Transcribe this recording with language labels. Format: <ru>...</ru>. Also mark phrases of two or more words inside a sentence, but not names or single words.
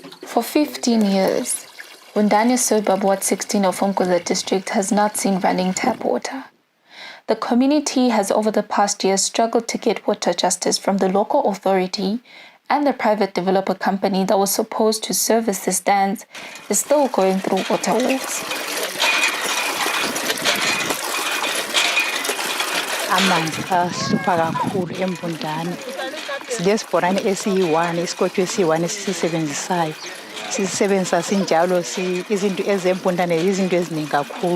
<en>For 15 years, Mbundane suburb Ward 16 of Umguza district has not seen running tap water. The community has over the past years struggled to get water justice from the local authority, and the private developer company that was supposed to service the stands is still going through water wars.</en> <nd>Amanzi ahlupha kakhulu eMbundane. Silesibhorane esiyi-1, isikotho esiyi-1 esisisebenzisayo. Sisebenzisa sinjalo izinto ezeMbundane izinto eziningi kakhulu.</nd>